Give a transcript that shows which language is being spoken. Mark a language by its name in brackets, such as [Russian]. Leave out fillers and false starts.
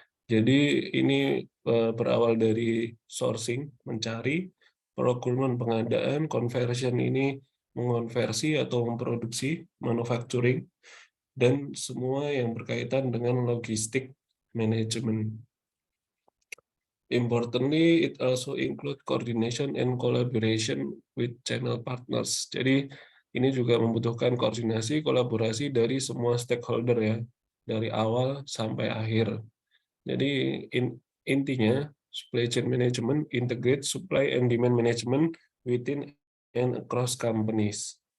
[Indonesian] Jadi ini berawal dari sourcing, mencari, procurement, pengadaan, conversion ini mengonversi atau memproduksi, manufacturing, dan semua yang berkaitan dengan logistik management. [English] Importantly, it also include coordination and collaboration with channel partners. [Indonesian] Jadi ini juga membutuhkan koordinasi, kolaborasi dari semua stakeholder ya, dari awal sampai akhir. Jadi intinya [English] supply chain management integrate supply and demand management within and across companies.